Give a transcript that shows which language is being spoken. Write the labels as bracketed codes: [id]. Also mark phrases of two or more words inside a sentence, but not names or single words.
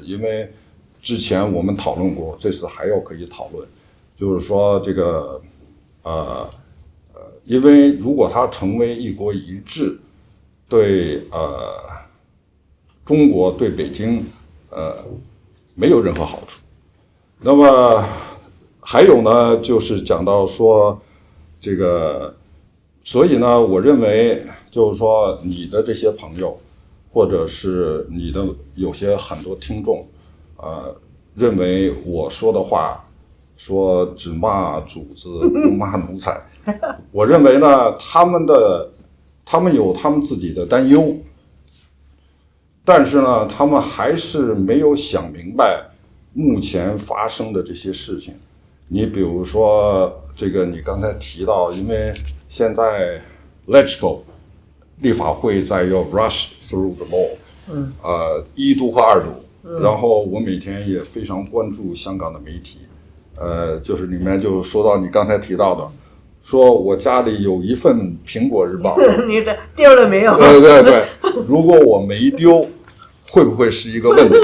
[zh] 因為之前我們討論過，這次還要可以討論，就是說這個因為如果它成為一國一制，對中國對北京沒有任何好處。那麼還有呢，就是講到說這個所以呢，我认为就是说你的这些朋友，或者是你的有些很多听众，认为我说的话，说只骂主子不骂奴才，我认为呢，他们有他们自己的担忧，但是呢，他们还是没有想明白目前发生的这些事情。你比如说这个，你刚才提到，因为现在 Legislative 立法会在要 [en] rush through the law， [zh] 一读和二读，然后我每天也非常关注香港的媒体，就是里面就说到你刚才提到的，说我家里有一份苹果日报，你的丢了没有？对，如果我没丢，会不会是一个问题？